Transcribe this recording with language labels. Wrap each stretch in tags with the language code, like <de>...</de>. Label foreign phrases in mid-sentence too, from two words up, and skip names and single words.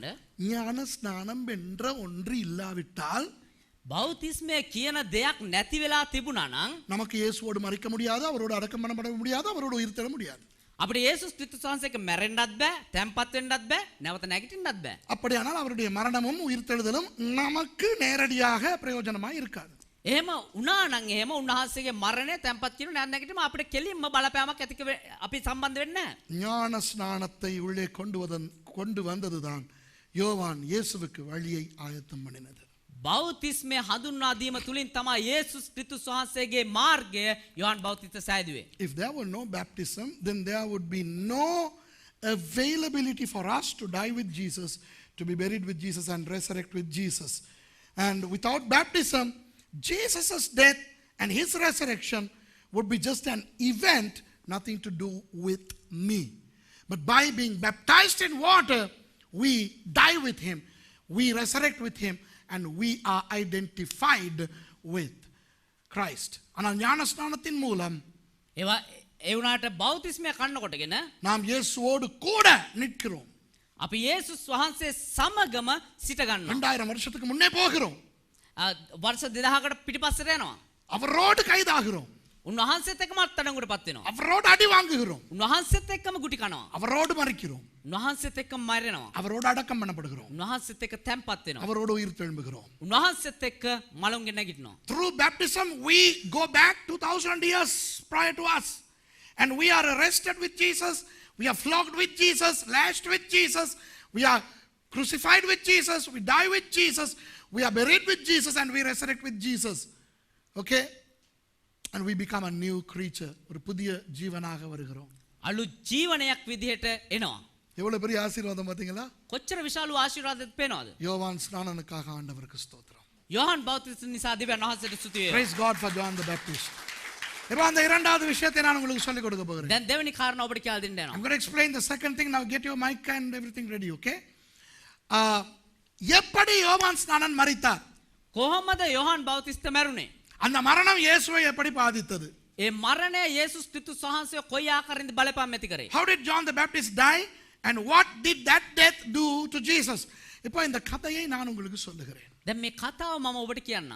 <ta>ஞான ஸ்நானம் என்ற ஒன்று இல்லாவிட்டால்</ta> <si>බෞතිස්මය කියන දෙයක් නැති වෙලා තිබුණා නම්</si> <ta>நமக்கு இயேசுவோடு மரிக்க முடியாது, அவரோடு அடக்கம் பண்ணப்பட முடியாது, அவரோடு உயிர்த்தெழ முடியாது.</ta> <si>අපිට යේසුස් ක්‍රිස්තුස් වහන්සේක මැරෙන්නත් බෑ, තැම්පත් වෙන්නත් බෑ, නැවත නැගිටින්නත් බෑ.</si> <ta>அப்படியானால் அவருடைய மரணமும் உயிர்த்தெழுதலும் நமக்கு நேரடியாக பிரயோஜனமாய் இருக்காது.</ta> <si>එහෙම වුණා නම් එහෙම උන්වහන්සේගේ මරණය තැම්පත් කිරීම නැත් නැගිටීම අපිට කෙලින්ම බලපෑමක් ඇති අපි සම්බන්ධ වෙන්නේ නැහැ.</si> <ta>ஞான ஸ்நானத்தை உள்ளே கொண்டு வந்ததுதான் யோவான் இயேசுவுக்கு வழியை ஆயத்தம் பண்ணினது.</ta> <si>බෞතිස්මය හඳුන්වා දීම තුලින් තමයි යේසුස් ක්‍රිස්තුස් වහන්සේගේ මාර්ගය යොහන් බෞතිස්ත සෑදුවේ.</si> <en>If there were no baptism, then there would be no availability for us to die with Jesus, to be buried with Jesus and resurrect with Jesus. And without baptism, Jesus' death and his resurrection would be just an event, nothing to do with me. But by being baptized in water, we die with him, we resurrect with him, and we are identified with Christ.</en> <ta>ஆனால் ஞான ஸ்நானத்தின் மூலம்</ta> <si>ඒ වුණාට බෞතිස්මය කන්නකොටගෙන</si> <ta>நாம் இயேசுவோடு கூட நிற்கிறோம்.</ta> <si>අපි යේසුස් වහන්සේ සමගම සිට ගන්නවා.</si> <ta>2000 வருஷத்துக்கு முன்னே போகிறோம்.</ta> <si>වර්ෂ 2000කට පිටිපස්සට යනවා.</si> <ta>அவரோடு கைதாகிறோம்.</ta> <si>උන්වහන්සේත් එක්කම අත්අඩංගුවටපත් වෙනවා.</si> <ta>அவரோடு அடி வாங்குகிறோம்.</ta> <si>උන්වහන්සේත් එක්කම ගුටි කනවා.</si> <ta>அவரோடு மரிக்கிறோம்.</ta> <si>උන්වහන්සේත් එක්කම මැරෙනවා.</si> <ta>அவரோடு அடக்கம் பண்ணப்படுகிறோம்.</ta> <si>උන්වහන්සේත් එක්ක තැම්පත් වෙනවා.</si> <ta>அவரோடு உயிர் தெழும்புகிறோம்.</ta> <si>උන්වහන්සේත් එක්ක මලුන්ගෙන් නැගිටිනවා.</si> <en>Through baptism we go back 2000 years prior to us, and we are arrested with Jesus, we are flogged with Jesus, lashed with Jesus, We are crucified with Jesus, we die with Jesus, we are buried with Jesus, and we resurrect with Jesus. Okay? And we become a new creature.</en> <ta>ஒரு புதிய ஜீவனாக வருகிறோம்.</ta> <si>අලු ජීවනයක් විදිහට එනවා.</si> <ta>எவ்வளவு பெரிய ஆசீர்வாதம் பாத்தீங்களா?</ta> <si>කොච්චර විශාල ආශිර්වාදයක් පේනවද?</si> <ta>யோவான் ஸ்நானனுக்காக ஆண்டவருக்கு ஸ்தோத்திரம்.</ta> <si>යොහන් බෞතිස්ත නිසා දෙවියන් වහන්සේට ස්තුති වේවා.</si> <en>Praise God for John the Baptist.</en> <ta>இப்போ அந்த இரண்டாவது விஷயத்தை நான் உங்களுக்கு சொல்லிக் கொடுக்க போகிறேன்.</ta> <si>දැන් දෙවෙනි කාරණා ඔබට කියලා දෙන්න</si> <en>I'm</en> <si>යනවා.</si> <en>going to explain the second thing. Now get your mic and everything ready, okay?</en> <ta>எப்படி யோவான் ஸ்நானன் மரித்தார்?</ta> <si>කොහොමද යොහන් බෞතිස්ත මැරුණේ?</si> <ta>அந்த மரணம் இயேசுவை எப்படி பாதித்தது?</ta> <si>ඒ මරණය යේසුස් ක්‍රිස්තුස් වහන්සේ කොයි ආකාරයෙන්ද බලපෑම් ඇති කරේ?</si> <en>How did John the Baptist die and what did that death do to Jesus?</en> <ta>இப்போ இந்த கதையை நான் உங்களுக்கு சொல்லுகிறேன்.</ta> <si>දැන් මේ කතාව මම ඔබට කියන්නම්.</si>